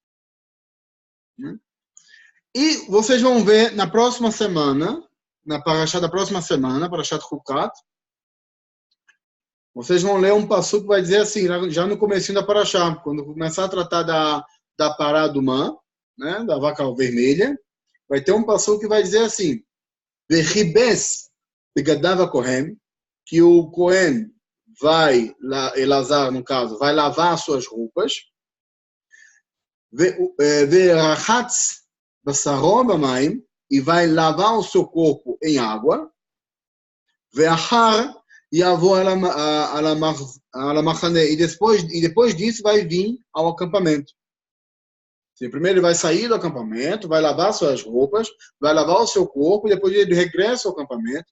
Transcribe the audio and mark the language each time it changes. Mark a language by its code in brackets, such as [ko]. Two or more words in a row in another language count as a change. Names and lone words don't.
[pt] E vocês vão ver na próxima semana, na Parashá da próxima semana, [he] Parashat Chukat, [pt] vocês vão ler um passuco que vai dizer assim, já no comecinho da Parashá, quando começar a tratar da pará do Man, né, da vaca vermelha, vai ter um passuco que vai dizer assim, [he] Vechibes begadav hakohen, [pt] que o Cohen vai, Elazar no caso, vai lavar suas roupas, [he] Verachatz basaro b'mayim, [pt] e vai lavar o seu corpo em água, e depois disso vai vir ao acampamento. Primeiro ele vai sair do acampamento, vai lavar suas roupas, vai lavar o seu corpo, e depois ele regressa ao acampamento.